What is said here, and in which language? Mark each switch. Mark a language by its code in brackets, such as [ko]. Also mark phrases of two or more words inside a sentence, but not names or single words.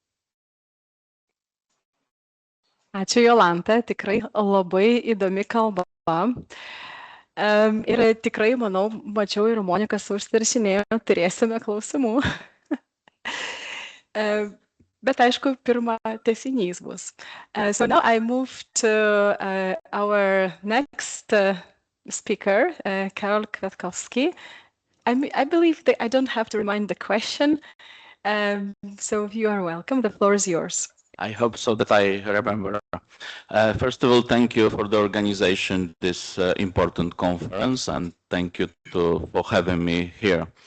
[lt] Ačiū, Jolanta, tikrai labai įdomi kalba. Ir tikrai, manau, mačiau ir Monika užsirašinėjo, turėsime klausimų. Bet aišku, pirma tęsinys bus. [en] So now I move to our next speaker, Karol Kwiatkowski. I believe that I don't have to remind the question, so you are welcome. The floor is yours. I hope so that I remember. First of all, thank you for the organization this important conference, and thank you for having me here.